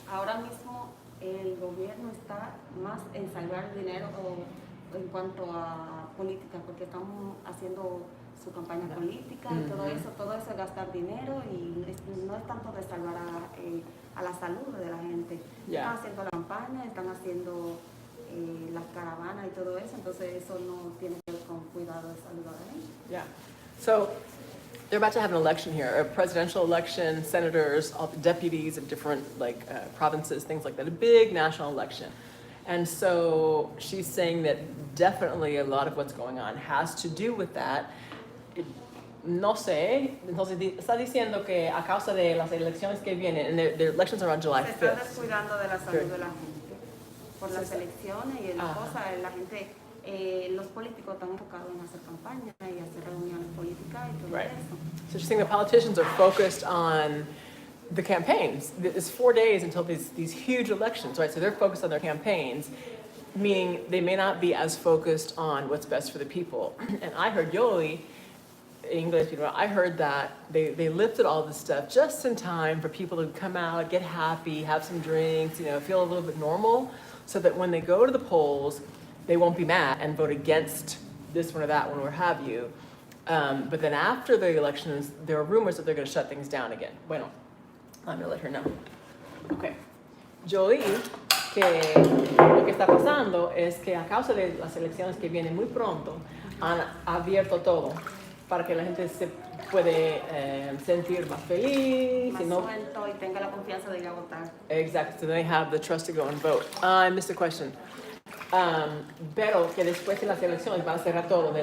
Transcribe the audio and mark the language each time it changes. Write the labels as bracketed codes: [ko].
[es] Ahora mismo el gobierno está más en salvar dinero en cuanto a política, porque estamos haciendo su campaña política y todo eso es gastar dinero y no es tanto de salvar a la salud de la gente. Están haciendo la campaña, están haciendo las caravanas y todo eso, entonces eso no tiene que ver con cuidado de salud de la gente. [en] Yeah. So they're about to have an election here, a presidential election, senators, all the deputies of different provinces, things like that, a big national election. And so she's saying that definitely a lot of what's going on has to do with that. [es] No sé, entonces está diciendo que a causa de las elecciones que vienen, [en] and the elections are on July 5th. [es] Se está descuidando de la salud de la gente por las elecciones y la gente, los políticos están enfocados en hacer campaña y hacer reuniones políticas y todo eso. [en] So she's saying the politicians are focused on the campaigns. It's 4 days until these huge elections, right? So they're focused on their campaigns, meaning they may not be as focused on what's best for the people. And I heard Yoli, English people, I heard that they lifted all this stuff just in time for people to come out, get happy, have some drinks, feel a little bit normal, so that when they go to the polls, they won't be mad and vote against this one or that one or have you. But then after the elections, there are rumors that they're going to shut things down again. [es] Bueno, [en] I'm going to let her know. Okay. [es] Yo oí que lo que está pasando es que a causa de las elecciones que vienen muy pronto, han abierto todo para que la gente se puede sentir más feliz. Más suelto y tenga la confianza de ir a votar. [en] Exactly, so they have the trust to go and vote. I missed a question. [es] Pero que después de las elecciones van a cerrar todo de